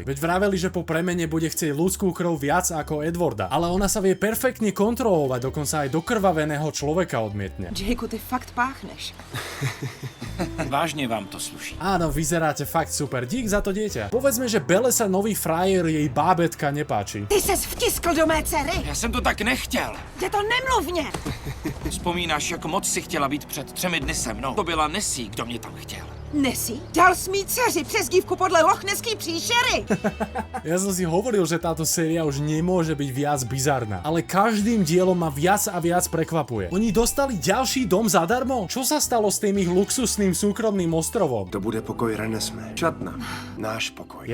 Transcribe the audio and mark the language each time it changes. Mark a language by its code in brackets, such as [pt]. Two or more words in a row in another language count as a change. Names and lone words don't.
[sk] Veď vraveli, že po premene bude chcieť ľudskú krv viac ako Edwarda, ale ona sa vie perfektne kontrolovať, dokonca aj dokrvaveného človeka odmietne. [cs] Jakeu, ty fakt páchneš. Vážne vám to sluší. [sk] Áno, vyzeráte fakt super, dík za to dieťa. Povedzme, že Belle sa nový frajer jej bábetka nepáči. [cs] Ty ses vtiskl do mé dcery! Já jsem to tak nechtěl. Je to nemluvně! Vzpomínáš, jak moc si chtěla být před 3 dny se mnou? To byla Nessie, kdo mě tam chtěl. Nessie? Dal jsi mý dceři přezdívku podle lochneský příšery! [sk] Ja som si hovoril, že táto séria už nemôže byť viac bizarná, ale každým dielom ma viac a viac prekvapuje. Oni dostali ďalší dom zadarmo? Čo sa stalo s tým ich luxusným súkromným ostrovom? [cs] To bude pokoj Renesmee. Šatna. Náš pokoj.